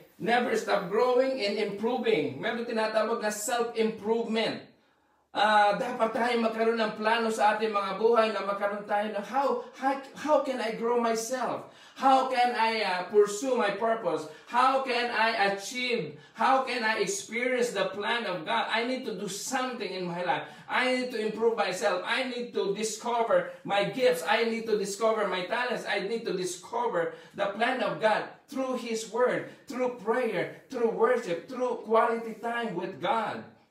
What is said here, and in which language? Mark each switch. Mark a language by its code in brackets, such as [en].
[en] Never stop growing and improving. [tl] Meron tinatawag na self-improvement. Dapat tayo magkaroon ng plano sa ating mga buhay na magkaroon tayo ng [en] how can I grow myself? How can I pursue my purpose? How can I achieve? How can I experience the plan of God? I need to do something in my life. I need to improve myself. I need to discover my gifts. I need to discover my talents. I need to discover the plan of God through His Word, through prayer, through worship, through quality time with God.